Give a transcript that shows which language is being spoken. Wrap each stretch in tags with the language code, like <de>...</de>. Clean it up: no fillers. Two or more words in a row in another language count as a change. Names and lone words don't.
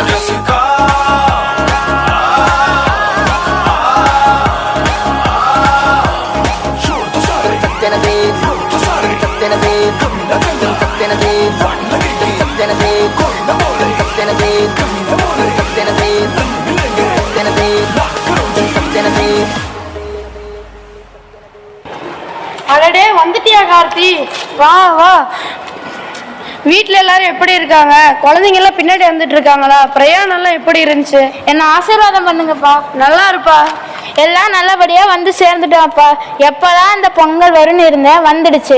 <ta>सस्ते न से सस्ते न से सस्ते न से सस्ते न से सस्ते न से सस्ते न से सस्ते न से सस्ते न से அடடே வந்துட்டியா கார்த்தி? வா வா. வீட்டில் எல்லாரும் எப்படி இருக்காங்க? குழந்தைங்க எல்லாம் பின்னாடி வந்துட்டு இருக்காங்களா? பிரயாணம் எல்லாம் எப்படி இருந்துச்சு? என்ன ஆசீர்வாதம் பண்ணுங்கப்பா. நல்லா இருப்பா. எல்லாம் நல்லபடியா வந்து சேர்ந்துட்டோம்ப்பா. எப்பதான் இந்த பொங்கல் வரும்னு இருந்தேன், வந்துடுச்சு.</ta>